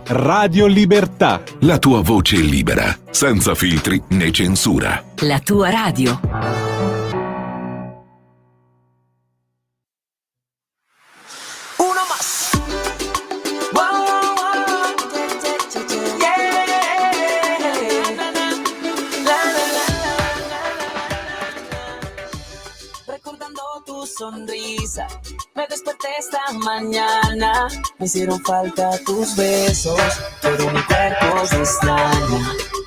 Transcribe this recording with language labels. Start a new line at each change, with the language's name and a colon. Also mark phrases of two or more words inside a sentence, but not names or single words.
Italian: Radio Libertà, la tua voce libera, senza filtri né censura. La tua radio.
Spanish: Uno más. Recordando tu sonrisa, me desperté esta mañana, me hicieron falta tus besos, todo mi cuerpo se extraña.